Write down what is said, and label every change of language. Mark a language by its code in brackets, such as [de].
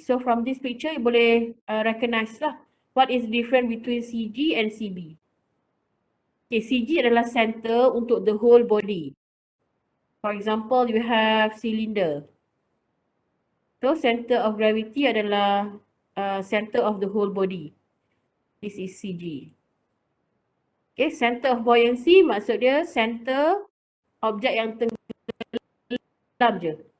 [en] So from this picture, you [ms] boleh [en] recognize lah what is different between CG and CB. Okay, CG [ms] adalah [en] center [ms] untuk [en] the whole body. For example, you have cylinder. So center of gravity [ms] adalah [en] center of the whole body. This is CG. Okay, center of buoyancy [ms] maksud dia center objek yang tenggelam je.